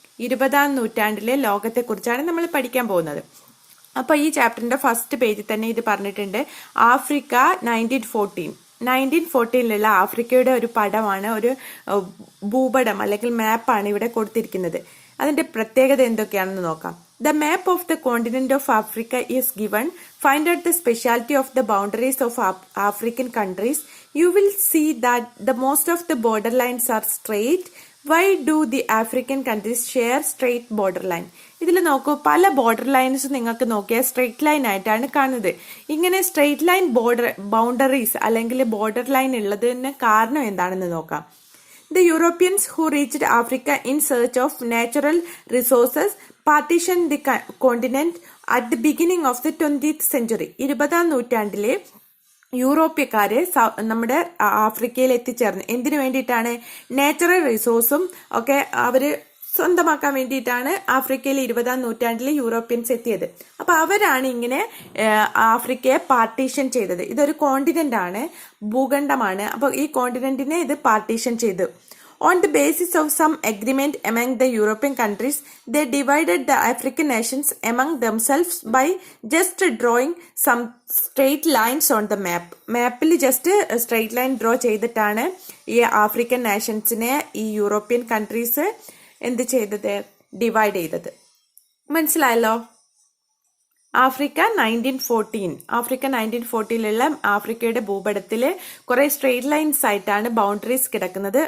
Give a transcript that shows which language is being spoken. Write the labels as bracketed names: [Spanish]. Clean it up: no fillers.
[Malayalam] 20ാം നൂറ്റാണ്ടിലെ ലോകത്തെക്കുറിച്ചാണ് നമ്മൾ പഠിക്കാൻ പോകുന്നത്. അപ്പോൾ ഈ ചാപ്റ്ററിന്റെ ഫസ്റ്റ് പേജിൽ തന്നെ ഇത് പറഞ്ഞിട്ടുണ്ട്. ആഫ്രിക്ക 1914 ആഫ്രിക്കയുടെ ഒരു പടമാണ്, ഒരു ഭൂപടം അല്ലെങ്കിൽ മാപ്പാണ് ഇവിടെ കൊടുത്തിരിക്കുന്നത്. അതിന്റെ പ്രത്യേകത എന്തൊക്കെയാണെന്ന് നോക്കാം. [English] The map of the continent of Africa is given. Find out the speciality of the boundaries of African countries. You will see that the most of the borderlines are straight. Why do the African countries share straight borderline? [Malayalam] ഇതിൽ നോക്കൂ, പല border lines നിങ്ങൾക്ക് നോക്കിയാൽ straight line ആയിട്ടാണ് കാണുന്നത്. ഇങ്ങനെ straight line boundaries അല്ലെങ്കിൽ border line ഉള്ളതിന് കാരണം എന്താണെന്ന് നോക്കാം. [English] The Europeans who reached Africa in search of natural resources partitioned the continent at the beginning of the 20th century. [Malayalam] 20ാം നൂറ്റാണ്ടിലെ യൂറോപ്യക്കാര് നമ്മുടെ ആഫ്രിക്കയിൽ എത്തിച്ചേർന്ന് എന്തിനു വേണ്ടിയിട്ടാണ്? നാച്ചുറൽ റിസോഴ്സും ഒക്കെ അവര് സ്വന്തമാക്കാൻ വേണ്ടിയിട്ടാണ് ആഫ്രിക്കയിൽ 20ാം നൂറ്റാണ്ടിൽ യൂറോപ്യൻസ് എത്തിയത്. അപ്പൊ അവരാണ് ഇങ്ങനെ ആഫ്രിക്കയെ പാർട്ടീഷൻ ചെയ്തത്. ഇതൊരു കോണ്ടിനെന്റ് ആണ്, ഭൂഖണ്ഡമാണ്. അപ്പൊ ഈ കോണ്ടിനെന്റിനെ ഇത് പാർട്ടീഷൻ ചെയ്തു. [English] On the basis of some agreement among the European countries, they divided the African nations among themselves by just drawing some straight lines on the map. [Malayalam] മാപ്പിൽ ജസ്റ്റ് സ്ട്രെയിറ്റ് ലൈൻ ഡ്രോ ചെയ്തിട്ടാണ് ഈ African നാഷൻസിനെ ഈ European countries എന്ത് ചെയ്തത്? Divide ചെയ്തത്. മനസ്സിലായല്ലോ? Africa 1914 ആഫ്രിക്കയുടെ ഭൂപടത്തില് കുറെ സ്ട്രെയിറ്റ് ലൈൻസ് ആയിട്ടാണ് ബൗണ്ടറീസ് കിടക്കുന്നത്.